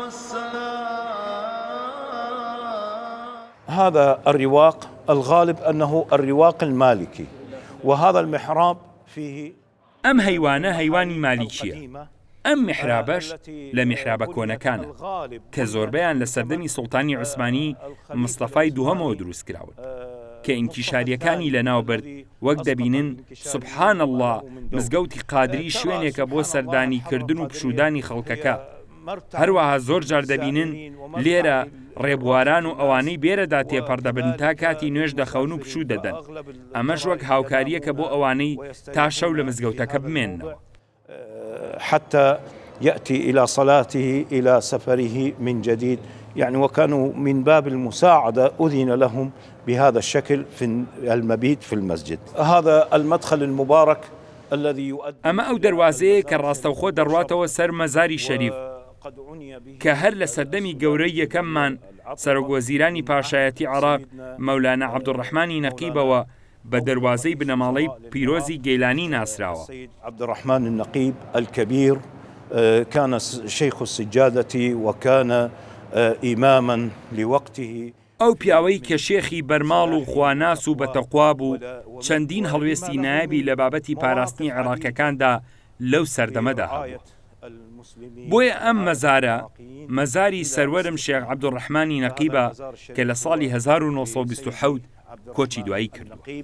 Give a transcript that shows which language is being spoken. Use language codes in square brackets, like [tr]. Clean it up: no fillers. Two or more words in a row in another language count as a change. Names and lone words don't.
[ar] هذا الرواق الغالب أنه الرواق المالكي، وهذا المحراب فيه [ckb] ئەم هەیوانە هەیوانی مالیکیە. ئەم میحرابەش لە میحرابە کۆنەکانە کە زۆربەیان لە سەردەمی سوڵتانی عوسمانی مستەفای دووهەمەوە دروست کراون کە ئینکیشاریەکانی لە ناوبرد وەک دەبینن [ar] سوبحان الله [ckb] مزگەوتی قادری شوێنێکە بۆ سەردانیکردن و پشودانی خەڵکەکە. هەروەها زۆر جار دەبینن لێرە ڕێبواران و ئەوانەی بێرەدا تێپەردەبن تا کاتی نوێژ دەخەون و پشوو دەدەن. ئەمەش وەک هاوکاریەکە بۆ ئەوانەی تا شەو لە مزگەوتەکە بمێننەوە. [ar] حتى يأتي إلى صلاته إلى سفره من جديد، يعني وكانوا من باب المساعدة أذن لهم بهذا الشكل في المبيت في المسجد. هذا المدخل المبارك الذي يؤدي [ckb] ئەمە ئەو دەواازەیە کە ڕاستەوخۆ دەڕواتەوە سەر مەزاری شەریف کە هەر لە سەردەمی گەورەی یەکەممان سەرۆکوەزیرانی پاشایەتی عێراق مەولانا عەبدوڕەحمانی نەقیبەوە بە دەواازەی بنەماڵەی پیرۆزی گەیلانی ناسراوە. [ar] عەبدوڕەحمان النەقیب الكبير كان شيخ السجادة وكان إماما لوقته. [ckb] ئەو پیاوەی کە شێخی بەرماڵ و خواناس و بەتەقوا بوو چەندین هەڵوێستی نایبی لە بابەتی پاراستنی عێراقیەکاندا لەو سەردەمەدا هەبوو. بۆیە ئەم مەزارە مەزاری سەروەرم شێخ عەبدوڕەحمانی نەقیبە کە لە ساڵی 1927 کۆچی دوایی کرد.